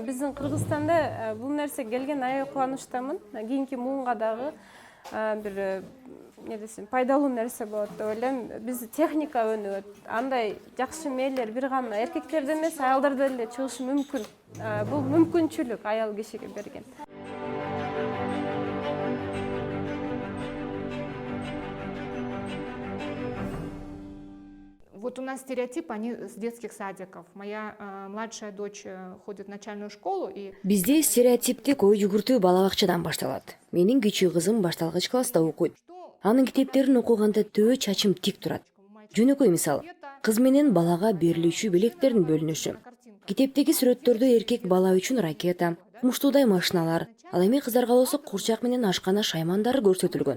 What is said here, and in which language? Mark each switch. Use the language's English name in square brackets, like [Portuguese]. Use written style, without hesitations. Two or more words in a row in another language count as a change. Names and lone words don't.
[Kyrgyz] Биздин Кыргызстанда бул нерсе келген аябай кубанычтамын. Кийинки муунга дагы бир пайдалуу нерсе болот деп ойлойм. Биз техника өнүгөт. Андай жакшы мээлер бир гана эркектерде эмес, аялдарда деле чыгышы мүмкүн. Бул мүмкүнчүлүк аял кишиге берген. [Russian] Вот у нас стереотип, они с детских садиков. Моя младшая дочь ходит в начальную школу и... [Kyrgyz] Бизде стереотиптик ой жүгүртүү бала бакчадан башталат. Менин кичүү кызым башталгыч класста окуйт. Анын китептерин окуганда төө чачым тик турат. Жөнөкөй мисал, кыз менен балага берилүүчү белектердин бөлүнүшү. Китептеги сүрөттөрдө эркек бала үчүн ракета, муштуудай машиналар, ал эми кыздарга болсо курчак менен ашкана шаймандары көрсөтүлгөн.